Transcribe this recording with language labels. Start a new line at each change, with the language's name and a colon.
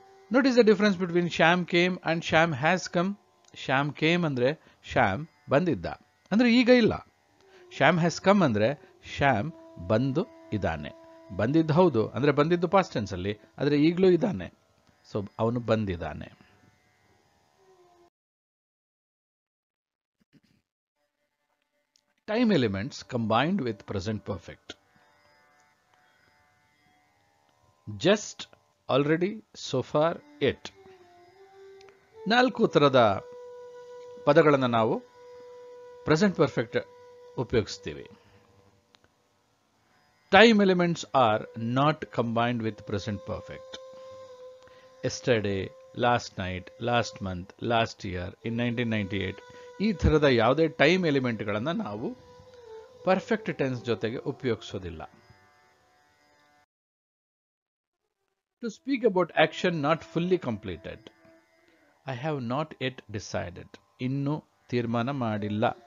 English: Notice the difference between Sham came and Sham has come. Sham came
Kannada: ಅಂದ್ರೆ ಶ್ಯಾಮ್ ಬಂದಿದ್ದ, ಅಂದ್ರೆ ಈಗ ಇಲ್ಲ.
English: Shyam has come
Kannada: ಅಂದ್ರೆ ಶ್ಯಾಮ್ ಬಂದು ಇದ್ದಾನೆ. ಬಂದಿದ್ದು ಹೌದು, ಅಂದ್ರೆ ಬಂದಿದ್ದು ಪಾಸ್ಟ್ ಟೆನ್ಸ್ ಅಲ್ಲಿ, ಆದ್ರೆ ಈಗಲೂ ಇದ್ದಾನೆ. ಸೊ ಅವನು ಬಂದಿದ್ದಾನೆ.
English: Time elements combined with present perfect. Just, already, so far, yet.
Kannada: 4 ತರದ ಪದಗಳನ್ನು ನಾವು ಪ್ರೆಸೆಂಟ್ ಪರ್ಫೆಕ್ಟ್ ಉಪಯೋಗಿಸ್ತೀವಿ.
English: Time elements are not combined with present perfect. Yesterday, last night, last month, last year, ಇನ್ 1998
Kannada: ಈ ಥರದ ಯಾವುದೇ ಟೈಮ್ ಎಲಿಮೆಂಟ್ಗಳನ್ನು ನಾವು ಪರ್ಫೆಕ್ಟ್ ಟೆನ್ಸ್ ಜೊತೆಗೆ ಉಪಯೋಗಿಸೋದಿಲ್ಲ.
English: to speak about action not fully completed, I have not yet decided,
Kannada: ಇನ್ನೂ ತೀರ್ಮಾನ ಮಾಡಿಲ್ಲ.